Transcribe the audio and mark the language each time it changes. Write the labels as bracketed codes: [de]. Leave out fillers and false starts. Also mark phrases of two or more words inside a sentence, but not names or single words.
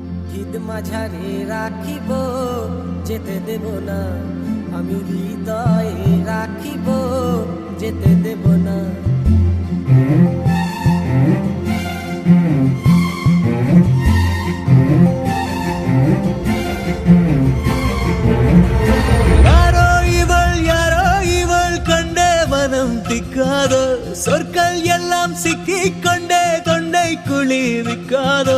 [bn] ঈদ মাঝারে রাখিব যেতে দেব না, আমি হৃদয়ে রাখিব যেতে দেব না। [ta] யாரோ இவள் கண்டே மனம் திக்காதோ, சொற்கள் எல்லாம் சிக்கிக் கொண்டே தொண்டை குளிர்விக்காதோ.